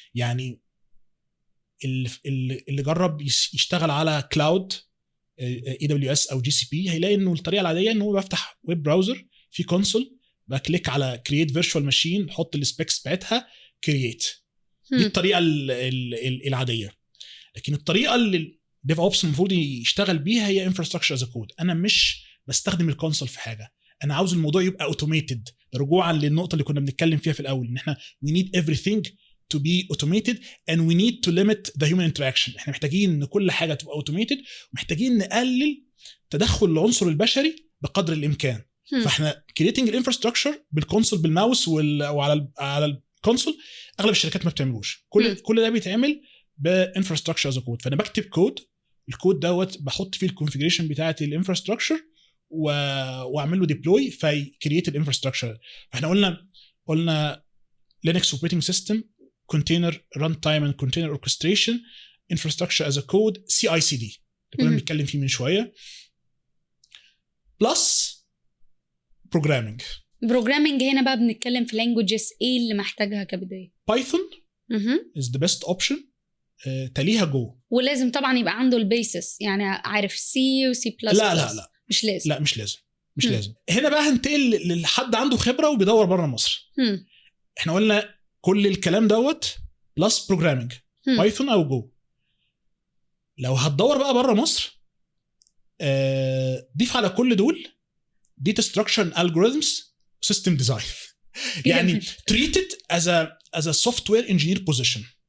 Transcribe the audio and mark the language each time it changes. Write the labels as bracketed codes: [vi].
[ar] يعني اللي جرب يشتغل على كلاود AWS او GCP هيلاقي انه الطريقة العادية انه بفتح ويب براوزر في كونسول، بكليك على create virtual machine، حط السبيكس بتاعتها create. دي الطريقه العاديه. لكن الطريقه اللي الديف اوبس المفروض يشتغل بيها هي انفراستراكشر از كود. انا مش بستخدم الكونسول في حاجه، انا عاوز الموضوع يبقى اوتوميتد. رجوعا للنقطه اللي كنا بنتكلم فيها في الاول، ان احنا [en] we need everything to be automated and we need to limit the human interaction. [ar] احنا محتاجين ان كل حاجه تبقى اوتوميتد، ومحتاجين نقلل تدخل العنصر البشري بقدر الامكان. فاحنا creating الانفراستراكشر بالكونسول بالماوس وعلى الكونسول اغلب الشركات ما بتعملوش. كل ده بيتعمل بانفراستراكشر از كود. فانا بكتب كود، الكود دوت بحط فيه الكونفيجريشن بتاعه الانفراستراكشر واعمل له ديبلوي فيكرييت الانفراستراكشر. فاحنا قلنا لينكس اوبريتنج سيستم، كونتينر ران تايم اند كونتينر اوركستريشن، انفراستراكشر از كود، CI/CD اللي كنا بنتكلم فيه من شويه، بلس بروجرامينج. هنا بقى بنتكلم في لانجويجز ايه اللي محتاجها كبدايه؟ [en] Python is the best option. [ar] تليها جو. ولازم طبعا يبقى عنده البيسس، يعني عارف سي وسي بلس. لا مش لازم. لا مش لازم. هنا بقى هنتقل لحد عنده خبره وبيدور بره مصر. احنا قلنا كل الكلام دوت بلس بروجرامينج، بايثون او جو. لو هتدور بقى بره مصر، ضيف على كل دول [en] data structure and algorithms system design. يعني treated as a software engineer position.